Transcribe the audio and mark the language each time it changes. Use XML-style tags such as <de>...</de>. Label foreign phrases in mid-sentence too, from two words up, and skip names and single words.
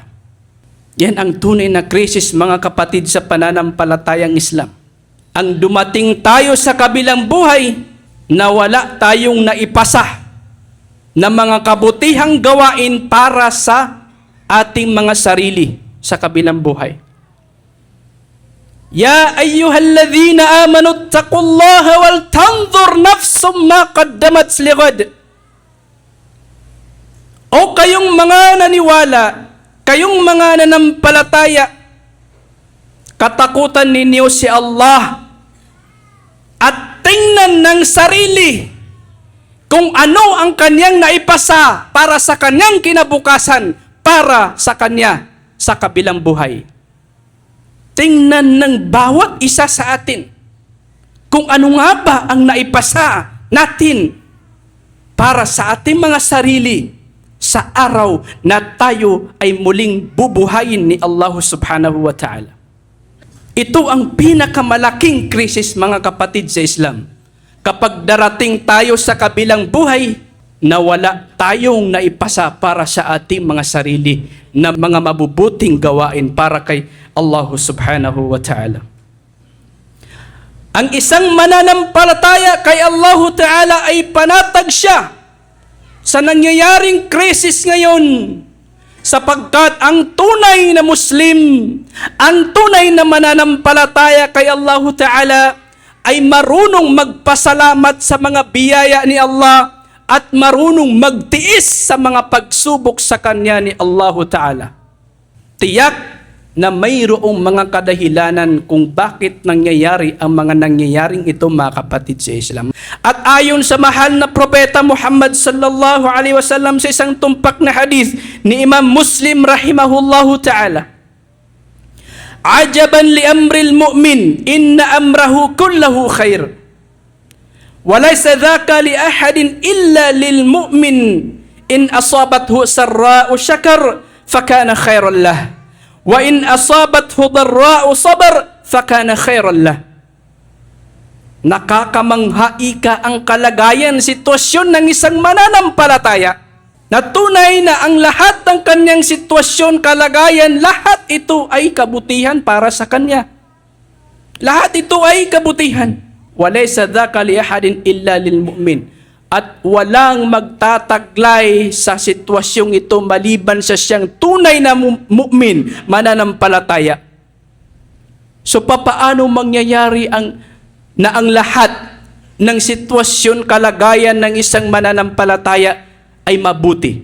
<tl>Yan ang tunay na krisis, mga kapatid sa pananampalatayang Islam. Ang dumating tayo sa kabilang buhay na wala tayong naipasa na mga kabutihang gawain para sa ating mga sarili. sa kabilang buhay.</tl> <ar>يا أيها الذين آمنوا اتقوا الله ولتنظر نفس ما قدمت لغد.</ar> <tl>O kayong mga naniwala, kayong mga nanampalataya, katakutan ninyo si Allah at tingnan ng sarili kung ano ang kanyang naipasa para sa kanyang kinabukasan, para sa kanya sa kabilang buhay. Tingnan ng bawat isa sa atin kung ano nga ba ang naipasa natin para sa ating mga sarili sa araw na tayo ay muling bubuhayin ni Allah</tl> <ar>سبحانه وتعالى.</ar> <tl>Ito ang pinakamalaking krisis, mga kapatid sa Islam. Kapag darating tayo sa kabilang buhay, na wala tayong naipasa para sa ating mga sarili na mga mabubuting gawain para kay Allah</tl> <ar>سبحانه وتعالى.</ar> <tl>Ang isang mananampalataya kay Allah ta'ala ay panatag siya sa nangyayaring krisis ngayon, sapagkat ang tunay na Muslim, ang tunay na mananampalataya kay Allah ta'ala ay marunong magpasalamat sa mga biyaya ni Allah at marunong magtiis sa mga pagsubok sa Kanya ni Allah Ta'ala. Tiyak na mayroong mga kadahilanan kung bakit nangyayari ang mga nangyayaring ito, mga kapatid sa Islam. At ayon sa mahal na propeta Muhammad</tl> <ar>صلى الله عليه وسلم</ar> <tl>sa isang tumpak na hadith ni Imam Muslim</tl> <ar>رحمه الله تعالى, "عجبا لأمر المؤمن إن أمره كله خير. وليس ذاك لأحد إلا للمؤمن إن أصابته سراء شكر فكان خيرا له وإن أصابته ضراء صبر فكان خيرا له."</ar> <tl>Nakakamangha ka ang kalagayan, sitwasyon ng isang mananampalataya na tunay na ang lahat ng kanyang sitwasyon, kalagayan, lahat ito ay kabutihan para sa kanya. Lahat ito ay kabutihan.</tl> <ar>وليس ذاك لأحد إلا للمؤمن.</ar> <tl>At walang magtataglay sa sitwasyong ito maliban sa siyang tunay na mu'min, mananampalataya. So papaano mangyayari ang lahat ng sitwasyon, kalagayan ng isang mananampalataya ay mabuti?</tl>